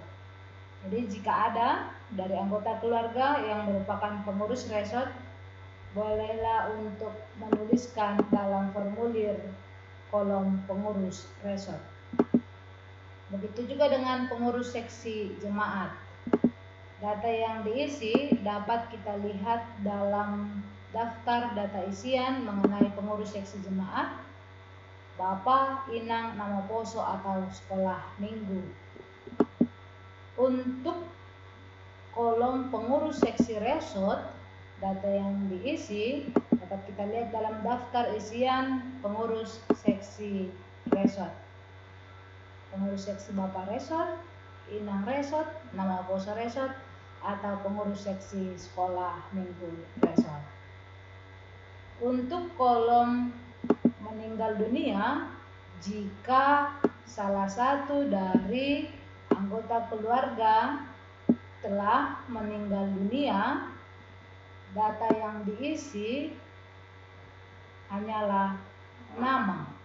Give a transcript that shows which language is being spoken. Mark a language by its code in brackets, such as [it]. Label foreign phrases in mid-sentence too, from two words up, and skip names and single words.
[id] Jadi jika ada dari anggota keluarga yang merupakan pengurus resort, bolehlah untuk menuliskan dalam formulir kolom pengurus resort. Begitu juga dengan pengurus seksi jemaat. Data yang diisi dapat kita lihat dalam daftar data isian mengenai pengurus seksi jemaat, Bapak, Inang, nama poso atau sekolah minggu. Untuk kolom pengurus seksi resort, data yang diisi dapat kita lihat dalam daftar isian pengurus seksi resort. Pengurus seksi Bapak resort, Inang resort, nama poso resort, atau pengurus seksi sekolah minggu resort. Untuk kolom meninggal dunia, jika salah satu dari anggota keluarga telah meninggal dunia, data yang diisi hanyalah nama.